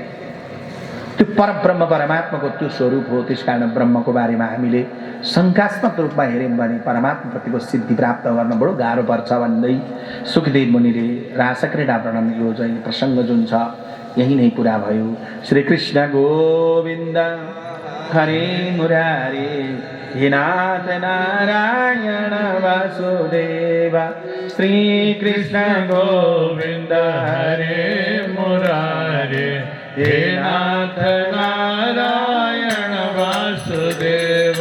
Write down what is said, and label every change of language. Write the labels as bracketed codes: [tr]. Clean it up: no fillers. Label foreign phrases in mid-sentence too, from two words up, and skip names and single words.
[ne] त्यो परब्रह्म परमात्माको त्यो स्वरूप हो। त्यस कारण ब्रह्मको बारेमा हामीले शङ्कात्मक रूपमा हेऱ्यौँ भने परमात्माप्रतिको सिद्धि प्राप्त गर्न बडो गाह्रो पर्छ भन्दै सुखदेव मुनिले रासक्रीडा वर्णन यो चाहिँ प्रसङ्ग जुन छ यही नै पुरा भयो। [sa] श्री कृष्ण गोविन्द हरे मुरारे हे नाथ नारायण वासुदेव। श्री कृष्ण गोविन्द हरे मुरारे हे नाथ नारायण वासुदेव।